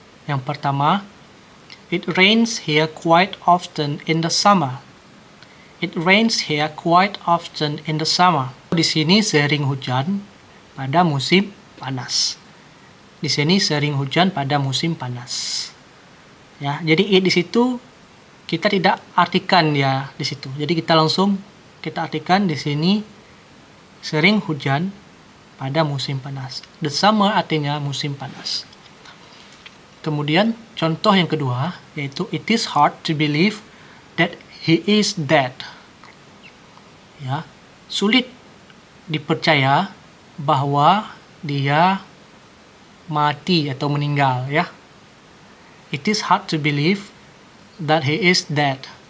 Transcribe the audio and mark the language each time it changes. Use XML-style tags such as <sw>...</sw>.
<id>Yang pertama,</id> <en>it rains here quite often in the summer. It rains here quite often in the summer.</en> <id>Di sini sering hujan pada musim panas. Di sini sering hujan pada musim panas. Ya, jadi it di situ kita tidak artikan ya di situ. Jadi kita langsung kita artikan di sini sering hujan pada musim panas.</id> <en>The summer</en> <id>artinya musim panas. Kemudian contoh yang kedua yaitu</id> <en>it is hard to believe that he is dead.</en> <id>Ya, sulit dipercaya bahwa dia mati atau meninggal ya.</id> <en>It is hard to believe that he is dead.</en>